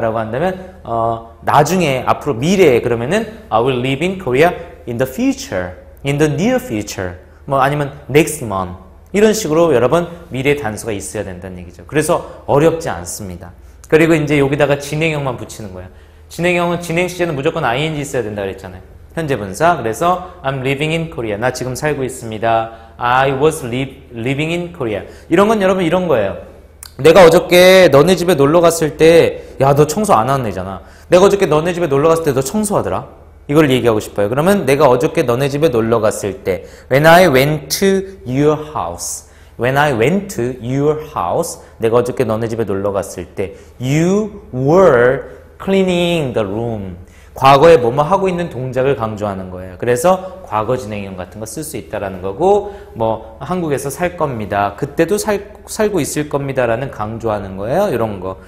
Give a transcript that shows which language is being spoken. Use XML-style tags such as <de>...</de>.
<ko>라고 한다면 나중에 앞으로 미래에 그러면은</ko> <en>I will live in Korea in the future. in the near future.</en> <ko>뭐 아니면</ko> <en>next month.</en> <ko>이런 식으로 여러분 미래 단서가 있어야 된다는 얘기죠. 그래서 어렵지 않습니다. 그리고 이제 여기다가 진행형만 붙이는 거예요. 진행형은 진행 시제는 무조건 ing 있어야 된다 그랬잖아요. 현재 분사.</ko> <en>그래서 I'm living in Korea.</en> <ko>나 지금 살고 있습니다.</ko> <en>I was living in Korea.</en> <ko>이런 건 여러분 이런 거예요. 내가 어저께 너네 집에 놀러 갔을 때 야, 너 청소 안 하는 애잖아. 내가 어저께 너네 집에 놀러 갔을 때 너 청소하더라. 이걸 얘기하고 싶어요. 그러면 내가 어저께 너네 집에 놀러 갔을 때</ko> <en>When I went to your house. When I went to your house.</en> <ko>내가 어저께 너네 집에 놀러 갔을 때</ko> <en>You were cleaning the room.</en> <ko>과거에 뭐뭐 하고 있는 동작을 강조하는 거예요. 그래서 과거 진행형 같은 거 쓸 수 있다라는 거고 뭐 한국에서 살 겁니다. 그때도 살고 있을 겁니다라는 강조하는 거예요. 이런 거.</ko>